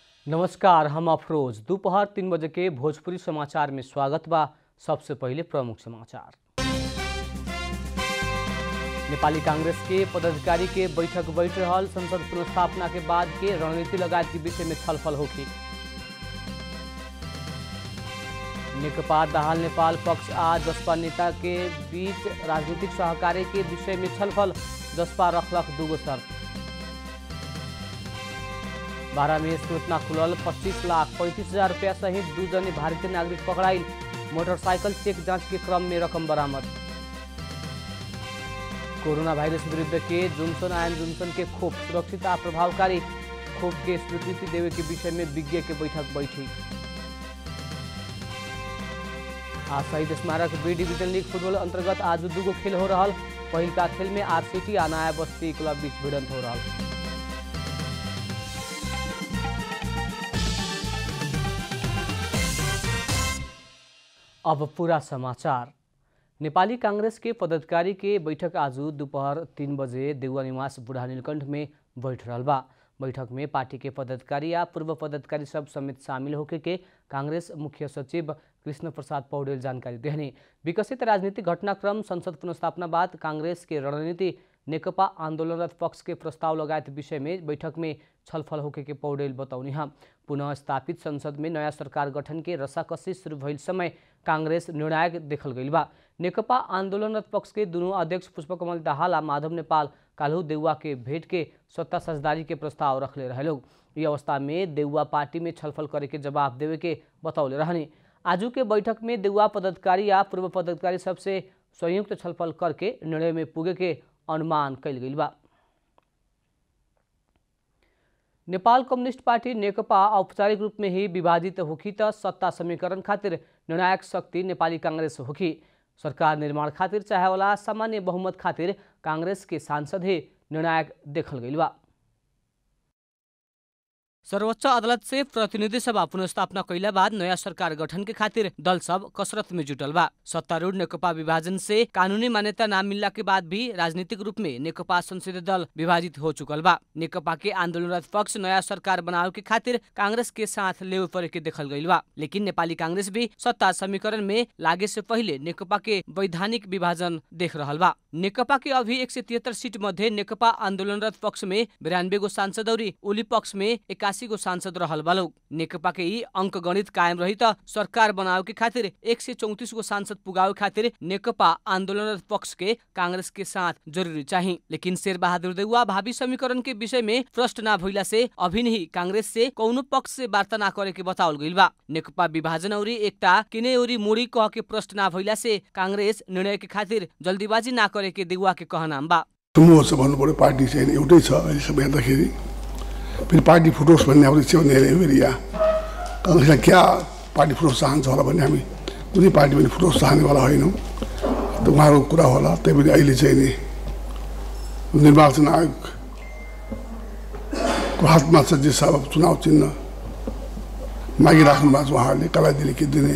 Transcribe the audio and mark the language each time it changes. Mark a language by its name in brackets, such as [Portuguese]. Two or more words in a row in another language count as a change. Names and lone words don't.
[Bhojpuri] नमस्कार, हम अफरोज। दोपहर 3 बजे के भोजपुरी समाचार में स्वागत बा। सबसे पहले प्रमुख समाचार। नेपाली कांग्रेस के पदाधिकारी के बैठक बैठ रहल। संसद पुनर्स्थापना के बाद के रणनीति लगायत के विषय में छलफल होगी। नेकपा दाहाल नेपाल पक्ष आ जसपा नेता के बीच राजनीतिक सहकार्य के विषय में छलफल। जसपा रखलक दूगो शर्त। 12 में सूचना खुलल। 25,35,000 रुपया सहित 2 जने भारतीय नागरिक पकड़ाइल। मोटरसाइकिल चेक जांच के क्रम में रकम बरामद। कोरोना वायरस विरुद्ध के जोन्सन एंड जोन्सन के खोप सुरक्षित आ प्रभावकारी खोप के स्वीकृति देवे के विषय में विज्ञ के बैठक बैठी। आज शहीद स्मारक बी डिवीजन लीग फुटबॉल अंतर्गत आज दूगो खेल हो रहा। पहिल का खेल में आरसीटी आ नया बस्ती क्लब बीच भिड़ंत हो रहा। अब पूरा समाचार। नेपाली कांग्रेस के पदाधिकारी के बैठक आज दोपहर 3 बजे देउवा निवास बुढ़ा नीलकंठ में बैठ रहल बा। बैठक में पार्टी के पदाधिकारी या पूर्व पदाधिकारी सब समेत शामिल होके के कांग्रेस मुख्य सचिव कृष्ण प्रसाद पौडेल जानकारी देहने। विकसित राजनीतिक घटनाक्रम, संसद पुनर्स्थापना बाद कांग्रेस के रणनीति, नेकपा आंदोलनरत पक्ष के प्रस्ताव लगायत विषय में बैठक में छलफल होके के पौडेल बताउनी है। पुनः स्थापित संसद में नया सरकार गठन के रसाकसी शुरू भइल समय कांग्रेस निर्णायक देखल गइल बा। नेकपा आंदोलनरत पक्ष के दोनों अध्यक्ष पुष्पकमल दाहाल आ माधव नेपाल काल्हू देउवा के भेंट के सत्ता साझेदारी के प्रस्ताव रखले रहे लोग। ये अवस्था में देउवा पार्टी में छलफल करे के जवाब देवे के बतौले रहने। आजू के बैठक में देउवा पदाधिकारी या पूर्व पदाधिकारी सबसे संयुक्त छलफल करके निर्णय में पुगे के अनुमान कैल गइल बा। नेपाल कम्युनिस्ट पार्टी नेकपा औपचारिक रूप में ही विभाजित होखी त सत्ता समीकरण खातिर निर्णायक शक्ति नेपाली कांग्रेस होखी। सरकार निर्माण खातिर चाहे वाला सामान्य बहुमत खातिर कांग्रेस के सांसद ही निर्णायक देखल गइल बा। सर्वोच्च अदालत से प्रतिनिधि सभा पुनर्स्थापना कैला बाद नया सरकार गठन के खातिर दल सब कसरत में जुटल बा। सत्तारूढ़ नेकपा विभाजन से कानूनी मान्यता न मिलला के बाद भी राजनीतिक रूप में नेकपा संसदीय दल विभाजित हो चुकल बा। नेकपा के आंदोलनरत पक्ष नया सरकार बनावे के खातिर कांग्रेस के साथ लेवे पड़े के देखल गइल बा। लेकिन नेपाली कांग्रेस भी सत्ता समीकरण में लागे से पहले नेकपा के वैधानिक विभाजन देख रहल बा। नेकपा के अभी 173 सीट मध्ये नेकपा आंदोलनरत पक्ष में 92 गो सांसद और ओली पक्ष में 81 गो सांसद रहल बा लोग। नेकपा के ई अंक गणित कायम रही त सरकार बनावे के खातिर 134 गो सांसद पुगावे खातिर नेकपा आंदोलनरत पक्ष के कांग्रेस के साथ जरूरी चाहिए। लेकिन शेरबहादुर देउवा भावी समीकरण के विषय में प्रश्न न भइला से अभी नहीं कांग्रेस से कौनो पक्ष से वार्ता न करे के बतावल गइल बा। नेकपा विभाजन और एकता किने और मुड़ी कह के प्रश्न न भइला से कांग्रेस निर्णय के खातिर जल्दीबाजी न करे के देउवा के कहनाम बा। [Nepali] समूह छ भन्नु पर्यो, पार्टी चाहिँ एउटै छ अहिले सबै हेर्दाखेरि। फेरि पार्टी फुटोस् भन्ने हाम्रो चाहिँ एरिया कांग्रेसले क्या पार्टी फुटोस् चाहन्छ होला भन्ने हामी कुनै पार्टी पनि फुटोस् चाहनेवाला होइनौँ। त उहाँहरूको कुरा होला। त्यही पनि अहिले चाहिँ नि निर्वाचन आयोगको हातमा छ जे सब चुनाव चिन्ह मागिराख्नु भएको छ उहाँहरूले कसलाई दिने के दिने।